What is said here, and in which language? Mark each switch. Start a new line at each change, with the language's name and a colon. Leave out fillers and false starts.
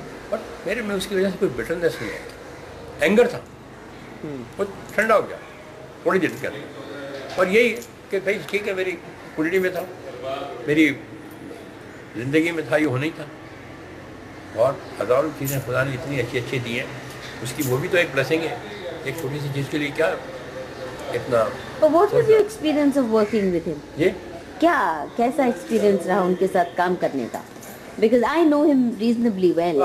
Urdu: But میرے میں اس کی وجہ سے کوئی بٹرنس نہیں ہے, اینگر تھا, وہ ٹھنڈا ہو گیا تھوڑی دیر کے اندر. اور یہی کہ بھائی ٹھیک ہے, میری کنڈلی میں تھا, میری زندگی میں تھا, یہ ہونا ہی تھا. اور ہزاروں چیزیں خدا نے اتنی اچھی اچھی دی ہیں, اس کی وہ بھی تو ایک بلیسنگ ہے. ایک چھوٹی سی چیز کے لیے کیا اتنا.
English: What was your experience of working with him?
Urdu: یہ کیا کیسا ایکسپیرینس رہا ان کے ساتھ کام کرنے کا؟
English: Because I know him reasonably well.